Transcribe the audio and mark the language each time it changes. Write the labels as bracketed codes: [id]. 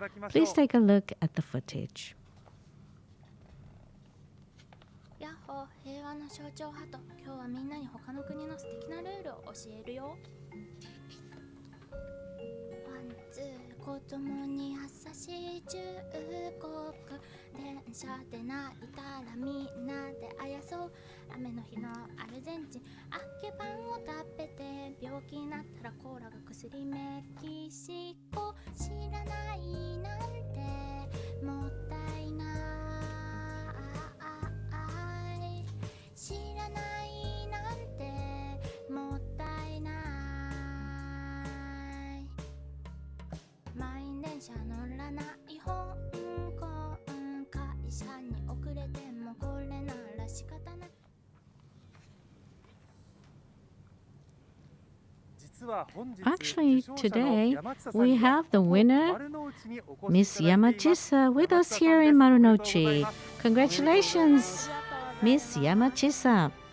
[en] Please take a look at the footage. [ja] やっほー、平和の象徴ハト。今日はみんなに他の国の素敵なルールを教えるよ。ワンツー、子供に優しい中国。電車で泣いたらみんなであやそう。雨の日のアルゼンチン、あけパンを食べて病気になったらコーラが薬。メキシコ、知らないなんてもったいない。知らないなんてもったいない。満員電車乗らない香港、会社に遅れてもこれなら仕方ない。 [en] Actually, today we have the winner, Miss Yamachisa, with us here in Marunouchi. Congratulations, Miss Yamachisa.